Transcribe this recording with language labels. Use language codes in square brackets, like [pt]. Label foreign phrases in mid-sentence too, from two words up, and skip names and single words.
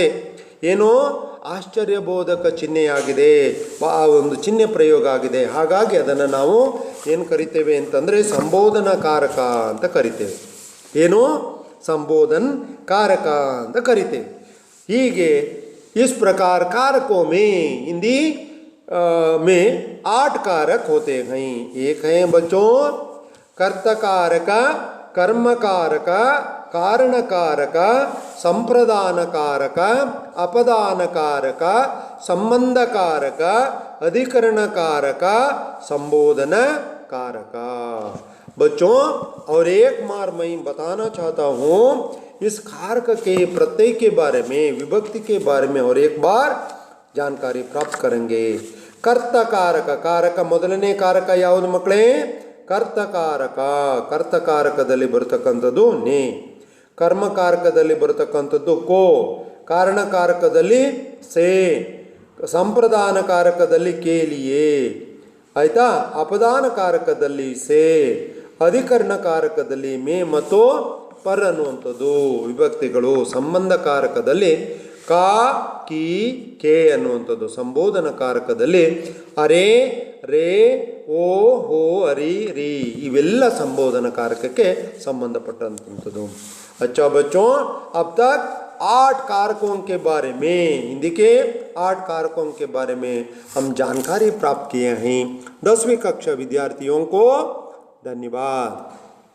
[kn] ಏನೋ ಆಶ್ಚರ್ಯಬೋಧಕ ಚಿಹ್ನೆಯಾಗಿದೆ, ಆ ಒಂದು ಚಿಹ್ನೆ ಪ್ರಯೋಗ ಆಗಿದೆ. ಹಾಗಾಗಿ ಅದನ್ನು ನಾವು ಏನು ಕರಿತೇವೆ ಅಂತಂದರೆ ಸಂಬೋಧನಾಕಾರಕ ಅಂತ ಕರಿತೇವೆ. ಏನು ಸಂಬೋಧನ್ कारक ಅಂತ ಕರಿತೇವೆ. [hi] ಹೀಗೆ इस प्रकार कारकों में हिंदी में 8 कारक होते हैं. एक है बच्चों कर्तकारक, कर्मकारक, कारणकारक, संप्रदानकारक, अपदानकारक, संबंधकारक, अधिकरणकारक, संबोधन कारक. बच्चों और एक बार मैं बताना चाहता हूँ इस कारक के प्रत्यय के बारे में, विभक्ति के बारे में और एक बार जानकारी प्राप्त करेंगे. [kn] ಕರ್ತಕಾರಕ ಕಾರಕ ಮೊದಲನೇ ಕಾರಕ ಯಾವುದು ಮಕ್ಕಳೇ? ಕರ್ತಕಾರಕ. ಕರ್ತಕಾರಕದಲ್ಲಿ ಬರತಕ್ಕಂಥದ್ದು ನೇ, ಕರ್ಮಕಾರಕದಲ್ಲಿ ಬರತಕ್ಕಂಥದ್ದು ಕೋ, ಕಾರಣಕಾರಕದಲ್ಲಿ ಸೇ, ಸಂಪ್ರದಾನ ಕಾರಕದಲ್ಲಿ ಕೇಲಿಯೇ, ಆಯ್ತಾ, ಅಪದಾನ ಕಾರಕದಲ್ಲಿ ಸೇ, ಅಧಿಕರಣ ಕಾರಕದಲ್ಲಿ ಮೇ ಮತ್ತು ಪರ್ ಅನ್ನುವಂಥದ್ದು ವಿಭಕ್ತಿಗಳು. ಸಂಬಂಧ ಕಾರಕದಲ್ಲಿ [hi] का की के [kn] ಅನ್ನುವಂಥದ್ದು. ಸಂಬೋಧನ ಕಾರಕದಲ್ಲಿ [hi] अरे रे ओ हो अरी री [kn] ಇವೆಲ್ಲ ಸಂಬೋಧನ ಕಾರಕಕ್ಕೆ ಸಂಬಂಧಪಟ್ಟಂಥದ್ದು. [hi] अच्छा बच्चों, अब तक 8 कारकों के बारे में, हिंदी के 8 कारकों के बारे में हम जानकारी प्राप्त किए हैं. 10वीं कक्षा विद्यार्थियों को धन्यवाद.